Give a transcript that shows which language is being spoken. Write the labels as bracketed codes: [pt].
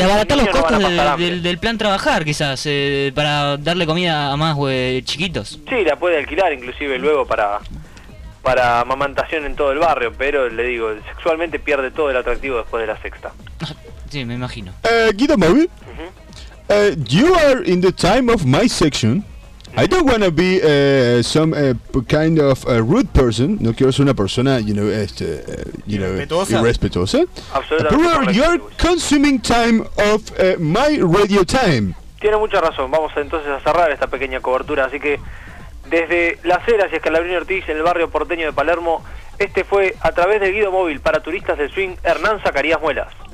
[es] abaratar los costos del plan trabajar, quizás, para darle comida a más chiquitos. Sí, la puede alquilar inclusive luego para para amamantación en todo el barrio, pero le digo, sexualmente pierde todo el atractivo después de la sexta. Sí, me imagino. Guido Móvil. [en] You are in the time of my section. I don't wanna be some kind of rude person. [es] No quiero ser una persona, [en] you know, [es] irrespetuosa. Absolutamente. [en] But you're consuming time of my radio time. [es] Tiene mucha razón. Vamos entonces a cerrar esta pequeña cobertura. Así que desde Las Heras y Escalabrini Ortiz en el barrio porteño de Palermo, este fue a través de Guido Móvil para turistas de Swing, Hernán Zacarías Muelas.